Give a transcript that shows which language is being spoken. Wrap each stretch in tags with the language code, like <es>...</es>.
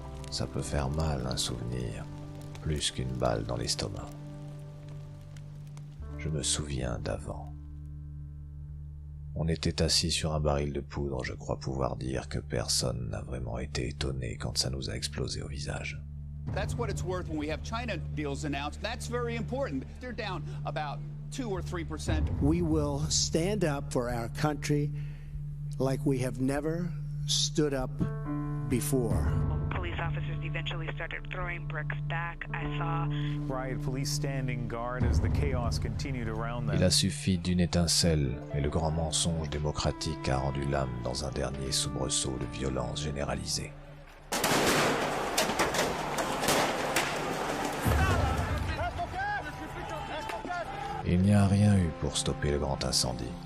<fr>Ça peut faire mal, un souvenir, plus qu'une balle dans l'estomac. Je me souviens d'avant. On était assis sur un baril de poudre, je crois pouvoir dire que personne n'a vraiment été étonné quand ça nous a explosé au visage.</fr> <en>That's what it's worth when we have China deals announced. That's very important. They're down about 2 or 3%. We will stand up for our country like we have never stood up before. Police officers eventually started throwing bricks back. I saw riot police standing guard as the chaos continued around them.</en> <fr>Il a suffi d'une étincelle et le grand mensonge démocratique a rendu l'âme dans un dernier soubresaut de violence généralisée. Il n'y a rien eu pour stopper le grand incendie.</fr>